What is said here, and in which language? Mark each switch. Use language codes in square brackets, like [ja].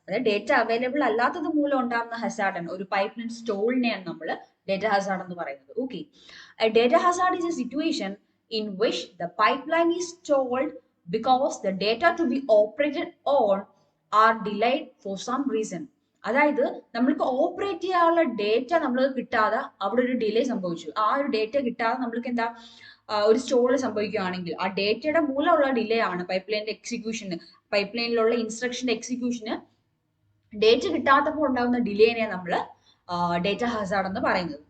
[ml] അതായത് data available അല്ലാത്തത് മൂലം ഉണ്ടാകുന്ന ഹസാർഡ് ആണ്, ഒരു പൈപ്പ് ലൈൻ സ്റ്റോളിനെയാണ് നമ്മൾ ഡേറ്റ ഹസാർഡ് എന്ന് പറയുന്നത്. [en] Okay, a data hazard is a situation in which the pipeline is stalled because the data to be operated on are delayed for some reason. [ml] അതായത് നമ്മൾക്ക് ഓപ്പറേറ്റ് ചെയ്യാനുള്ള data നമ്മൾ കിട്ടാതെ അവിടെ ഒരു ഡിലേ സംഭവിച്ചു. ആ ഒരു ഡേറ്റ കിട്ടാതെ നമ്മൾക്ക് ഒരു സ്റ്റോൾ സംഭവിക്കുകയാണെങ്കിൽ ആ ഡേറ്റയുടെ മൂലമുള്ള ഡിലേ ആണ് പൈപ്പ് ലൈനിന്റെ എക്സിക്യൂഷന്, പൈപ്പ് ലൈനിലുള്ള ഇൻസ്ട്രക്ഷന്റെ എക്സിക്യൂഷന് ഡേറ്റ കിട്ടാത്തപ്പോൾ ഉണ്ടാകുന്ന ഡിലേനെ നമ്മൾ ഡേറ്റ ഹസാർഡ് എന്ന് പറയുന്നത്.